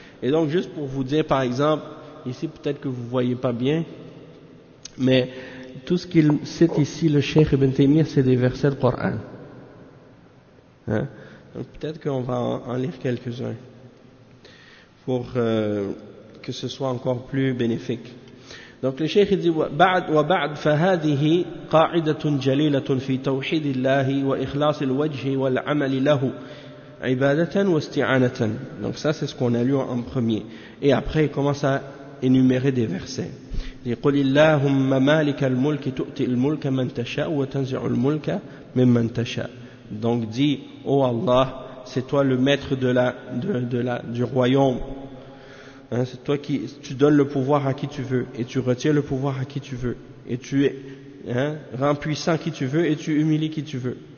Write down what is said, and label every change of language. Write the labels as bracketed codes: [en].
[fr] Et donc, juste pour vous dire, par exemple, ici, peut-être que vous ne voyez pas bien, mais tout ce qu'il cite ici, le Cheikh Ibn Taymiyyah, c'est des versets du Coran. Hein? Donc, peut-être qu'on va en lire quelques-uns pour que ce soit encore plus bénéfique. Donc le Cheikh dit [ar] وبعد فهذه قاعدة جليلة في توحيد الله وإخلاص الوجه والعمل له عبادة واستعانة. [fr] Donc ça c'est ce qu'on a lu en premier, et après il commence à énumérer des versets. [ar] يقول اللهم مالك الملك تؤتي الملك من تشاء وتنزع الملك ممن تشاء. [fr] Donc dit ô Allah, c'est toi le maître du royaume. Hein, c'est toi qui tu donnes le pouvoir à qui tu veux, et tu retiens le pouvoir à qui tu veux, et tu es, hein, rends puissant qui tu veux, et tu humilies qui tu veux.